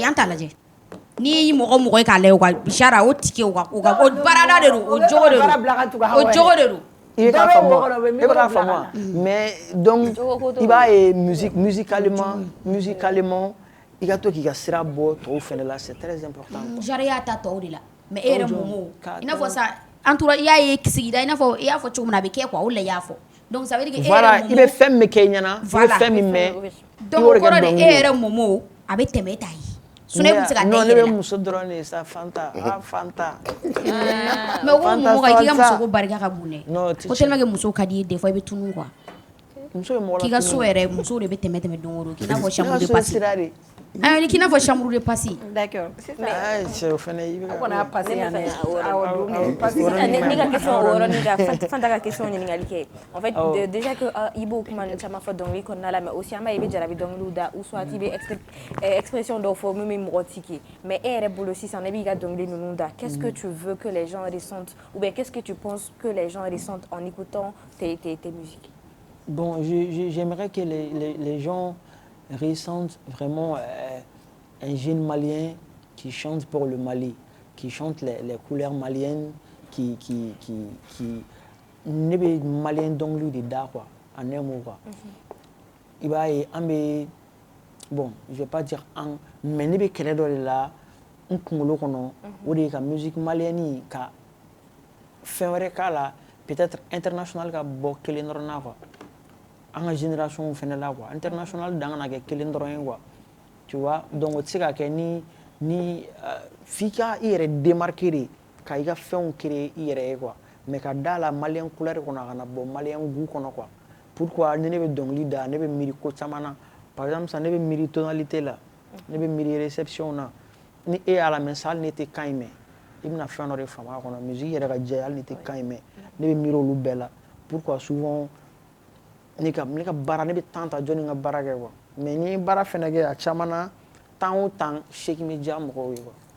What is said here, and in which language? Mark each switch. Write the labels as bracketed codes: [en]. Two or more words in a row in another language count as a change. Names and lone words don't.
[bm] a y'an ta lajɛ ni mɔgɔ mɔgɔ ye k'a lajɛ o ka sara o tike o barada de don o jogo de don o jogo de don. I bɛ k'a faamu [fr] mais donc [bm] i b'a ye musicalement i ka to k'i ka sira bɔ tɔw fɛnɛ la [fr] c'est très important. [bm] Jara y'a ta tɔw de la mais e yɛrɛ mɔmɔ i n'a fɔ sa an tora i y'a ye sigida i n'a fɔ i y'a fɔ cogo min na a bɛ kɛ quoi o de la i y'a fɔ [fr] donc ça veut dire que [bm] e yɛrɛ mɔmɔ i bɛ fɛn min kɛ i ɲɛna i bɛ fɛn min mɛn donc o kɔrɔ de e yɛrɛ mɔmɔ a bɛ tɛmɛ e ta ye sinon e tun bɛ se ka da i yɛrɛ la. non ne bɛ muso dɔrɔn de sa Fanta Fanta. mais o mɔmɔ ka i ka muso ko barika ka bon dɛ ko [fr] tellement que [bm] muso ka di ye [fr] des fois [bm] i bɛ tunun quoi k'i ka so yɛrɛ muso de bɛ tɛmɛ don o don k'i n'a fɔ [fr] chambre de passe [bm] ni k'i n'a fɔ [fr] chambre de passe. [bm] d'accord cɛ o fɛnɛ i bɛ ka kɔni y'a passe yan dɛ ne ka question o yɔrɔnin kan Fanta ka question ɲininkali kɛ [fr] en fait déjà que [bm] i b'o kuma ninnu caman fɔ dɔnkili kɔnɔna la [fr] mais aussi [bm] an b'a ye i bɛ jarabi dɔnkiliw da [fr] ou soit [bm] i bɛ expression dɔw fɔ min bɛ mɔgɔ tiki mais e yɛrɛ bolo sisan ne b'i ka dɔnkili ninnu da [fr] qu'est-ce que tu veux que les gens ressentent ou bien qu'est-ce que tu penses que les gens ressentent en écoutant tes musiques? Bon, j'aimerais que les gens ressentent vraiment un jeune malien qui chante pour le Mali, qui chante les couleurs maliennes, qui [bm] ne bɛ malien dɔnkiliw de da [fr] quoi, en un mot quoi. [bm] I b'a ye an bɛ bon, [fr] je vais pas dire [bm] an, mais ne bɛ kɛlɛ dɔ de la n kunkolo kɔnɔ o de ye ka [fr] musique malienne [bm] ka fɛn wɛrɛ k'a la [fr] peut-être international [bm] ka bɔ kelen dɔrɔn na quoi. An ka génération fɛnɛ la [fr] quoi international [bm] dan kana kɛ kelen dɔrɔn ye quoi [fr] tu vois donc [bm] o tɛ se ka kɛ ni f'i ka i yɛrɛ [fr] démarquer de [bm] ka i ka fɛnw créer i yɛrɛ ye quoi mais ka da la malien couleur kɔnɔ a kana bɔ malien goût kɔnɔ [fr] quoi pourquoi [bm] ni ne bɛ dɔnkili da ne bɛ miiri ko caman na [fr] par exemple [bm] sa ne bɛ miiri tonalité la ne bɛ miiri réception na ni e y'a lamɛn sa hali ne tɛ kan in mɛn i bɛna fɛn dɔ de faamu a kɔnɔ musique yɛrɛ ka jɛ hali ne tɛ kan in mɛn ne bɛ miiri olu bɛɛ la [fr] pourquoi souvent [bm] ne ka baara ne bɛ temps ta jɔnni ka baara kɛ quoi mais ni baara fɛnɛ kɛ a caman na temps o temps seki bɛ diya mɔgɔw ye quoi.